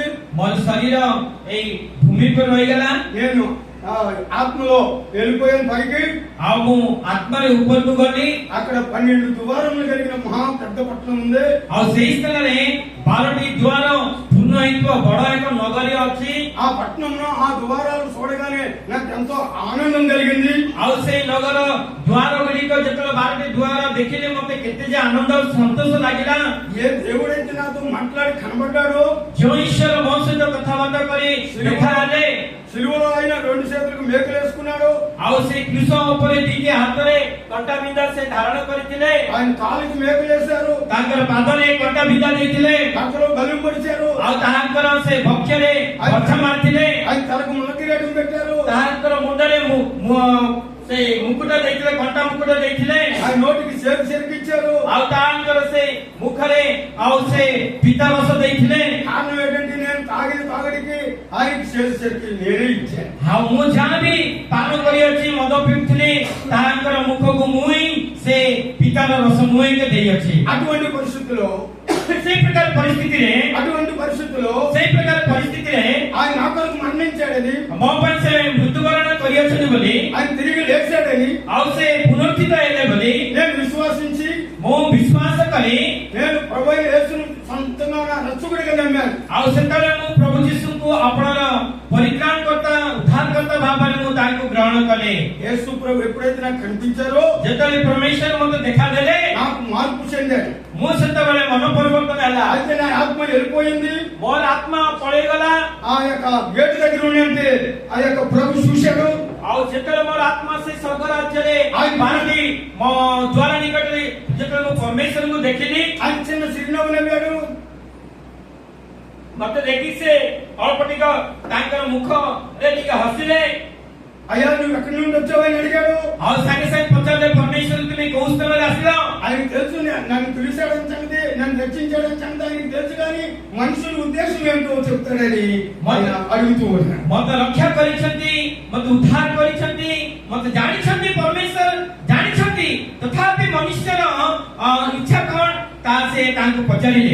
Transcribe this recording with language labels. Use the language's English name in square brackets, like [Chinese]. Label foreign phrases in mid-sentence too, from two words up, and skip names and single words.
[Odia] ମୋର ଶରୀର ଏଇ ଭୂମି ଉପରେ ରହିଗଲା [Telugu] నేను ఆత్మలో వెళ్ళిపోయాను పైకి. [Odia] ଆଉ ମୁଁ ଆତ୍ମାରେ ଉପରକୁ ଗଲି [Telugu] అక్కడ 12 ద్వారములు కలిగిన మహా పెద్ద పట్టణం ఉంది. [Odia] ଆଉ ସେଇ ସ୍ଥାନରେ 12ଟି ଦ୍ୱାର ପୂର୍ଣ୍ଣ ହେଇଥିବା ବଡ ଏକ ନଗରୀ ଅଛି [Telugu] ఆ పట్టణంలో ఆ ద్వారాలు చూడగానే నాకు ఎంతో ఆనందం కలిగింది. [Odia] ଆଉ ସେଇ ନଗର ଦ୍ୱାର ଗୁଡ଼ିକ ଯେତେବେଳେ 12ଟି ଦ୍ୱାର ଦେଖିଲେ ମତେ କେତେ ଯେ ଆନନ୍ଦ ଆଉ ସନ୍ତୋଷ ଲାଗିଲା [Telugu] ఏ దేవుడైతే నాతో మాట్లాడి కనబడ్డాడో, [Odia] ଯୋଉ ଈଶ୍ୱର ମୋ ସହିତ କଥାବାର୍ତ୍ତା କରି ଦେଖାହେଲେ [Telugu] సిలువలో ఆయన 2 చేతులకు మేకలు వేసుకున్నాడు. [Odia] ଆଉ ସେଇ କୃଷ ଉପରେ ଦିଟି ହାତରେ କଣ୍ଟା ବିନ୍ଧା ସେ ଧାରଣ କରିଥିଲେ [Telugu] ఆయన కాలికి మేకలు వేశారు. [Odia] ତାଙ୍କର ପାଦରେ କଣ୍ଟା ବିନ୍ଧା ଦେଇଥିଲେ [Telugu] అక్కడ బలి పొడిచారు. [Odia] ଆଉ ତାହାଙ୍କର ସେ ବକ୍ଷରେ ଗଛ ମାରିଥିଲେ [Telugu] ఆయన తలకు మునకిరీటం పెట్టారు. [Odia] ତାହାଙ୍କର ମୁଣ୍ଡରେ ସେ ମୁକୁଟ ଦେଇଥିଲେ କଣ୍ଟା ମୁକୁଟ ଦେଇଥିଲେ [Telugu] ఆయన నోటికి చేతి చెరికిచ్చారు. [Odia] ଆଉ ତାହାଙ୍କର ସେ ମୁଖରେ ଆଉ ସେ ପିତା ରସ ଦେଇଥିଲେ [Telugu] కారణం ఏంటంటే నేను తాగిన తాగడికి ఆయనకి చేతి చెరికి నేనే ఇచ్చాను. [Odia] ଆଉ ମୁଁ ଯାହା ବି ପାନ କରିଅଛି ମଦ ପିଉଥିଲି ତାହାଙ୍କର ମୁଖକୁ ମୁଇଁ ସେ ପିତାର ରସ ମୁଇଁକେ ଦେଇଅଛି [Telugu] అటువంటి పరిస్థితుల్లో [Odia] ସେଇ ପ୍ରକାର ପରିସ୍ଥିତିରେ [Telugu] ఆయన నా కొరకు మరణించాడని, [Odia] ମୋ ପାଇଁ ସେ ମୃତ୍ୟୁବରଣ କରିଅଛନ୍ତି ବୋଲି [Telugu] ఆయన తిరిగి లేచాడని [Odia] ଆଉ ସେ ପୁନରୁତ୍ଥିତ ହେଲେ ବୋଲି [Telugu] నేను విశ్వాసించి [Odia] ମୁଁ ବିଶ୍ୱାସ କରି [Telugu] నేను ప్రభువైన యేసును సొంతంగా నా రక్షకుడిగా నమ్మాను. [Odia] ଆଉ ସେତେବେଳେ ମୁଁ ପ୍ରଭୁ ଯୀଶୁଙ୍କୁ ଆପଣର ପରିତ୍ରାଣକର୍ତ୍ତା ଉଦ୍ଧାରକର୍ତ୍ତା ଭାବରେ ମୁଁ ତାଙ୍କୁ ଗ୍ରହଣ କଲି [Telugu] యేసు ప్రభు ఎప్పుడైతే నాకు కనిపించారో [Odia] ଯେତେବେଳେ ପରମେଶ୍ୱର ମୋତେ ଦେଖାଦେଲେ [Telugu] నాకు మార్పు చెందాడు. [Odia] ମୁଁ ସେତେବେଳେ ମନ ପରିବର୍ତ୍ତନ ହେଲା [Telugu] అయితే నా ఆత్మ వెళ్ళిపోయింది. [Odia] ମୋର ଆତ୍ମା ପଳେଇଗଲା [Telugu] ఆ యొక్క గేటు దగ్గర ఉండే ఆ యొక్క ప్రభు చూశాడు. [Odia] ଆଉ ଯେତେବେଳେ ମୋର ଆତ୍ମା ସେ ସ୍ୱର୍ଗ ରାଜ୍ୟରେ ବାହାରି ମୋ ଦ୍ୱାର ନିକଟରେ ଯେତେବେଳେ ମୁଁ ପରମେଶ୍ୱରଙ୍କୁ ଦେଖିଲି [Telugu] ఆయన చిన్న చిరునవ్వు నవ్వాడు. [Odia] ମତେ ଦେଖି ସେ ଅଳ୍ପ ଟିକେ ତାଙ୍କର ମୁଖରେ ଟିକେ ହସିଲେ [Telugu] అయ్యా నువ్వు ఎక్కడి నుండి వచ్చావని అడిగాడు. [Odia] ଆଉ ସାଙ୍ଗେ ସାଙ୍ଗେ ପଚାରିଲେ ପରମେଶ୍ୱର ତୁମେ କୋଉ ସ୍ଥାନରେ ଆସିଲ [Telugu] ఆయనకు తెలుసు నన్ను పిలిచాడని సంగతి, నన్ను రక్షించాడని సంగతి ఆయనకు తెలుసు, కానీ మనుషుల ఉద్దేశం ఏంటో చెప్తాడని ఆయన అడుగుతూ ఉన్నాడు. [Odia] ମତେ ରକ୍ଷା କରିଛନ୍ତି, ମତେ ଉଦ୍ଧାର କରିଛନ୍ତି, ମତେ ଜାଣିଛନ୍ତି ପରମେଶ୍ୱର ଜାଣିଛନ୍ତି, ତଥାପି ମନୁଷ୍ୟର ଇଚ୍ଛା କଣ ତା ସେ ତାଙ୍କୁ ପଚାରିଲେ।